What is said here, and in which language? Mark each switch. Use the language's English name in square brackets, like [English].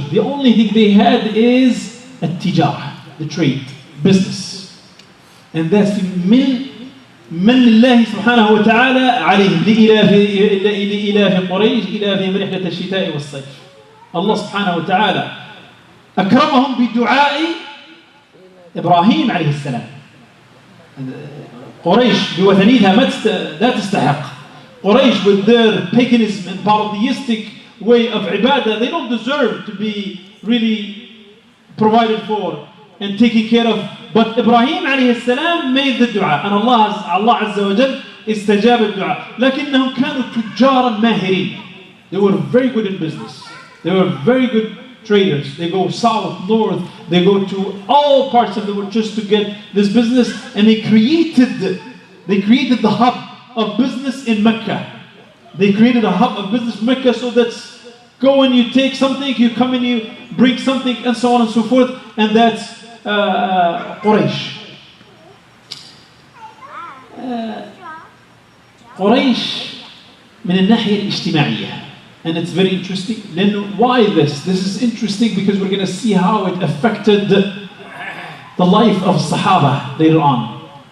[English] The only thing they had is التجارة, the trade, business. And that's [Arabic] من الله سبحانه وتعالى عليهم لإلاف قريش إلافهم رحلة الشتاء والصيف. الله سبحانه وتعالى أكرمهم بدعاء إبراهيم عليه السلام. قريش بوثنيتها لا تستحق. [English] قريش with their paganism and polytheistic way of ibadah, they don't deserve to be really provided for and taken care of. But Ibrahim عليه السلام made the dua, and Allah عز وجل [Arabic] استجاب الدعاء. لكنهم كانوا تجارا ماهرين. [English] They were very good in business. They were very good traders. They go south, north, they go to all parts of the world just to get this business, and they created the hub of business in Mecca. They created a hub of business in Mecca, so that's go and you take something, you come and you bring something, and so on and so forth, and that's قريش. [Arabic] قريش من الناحية الاجتماعية. [English] And it's very interesting. Then why this? This is interesting because we're going to see how it affected the life of Sahaba later on.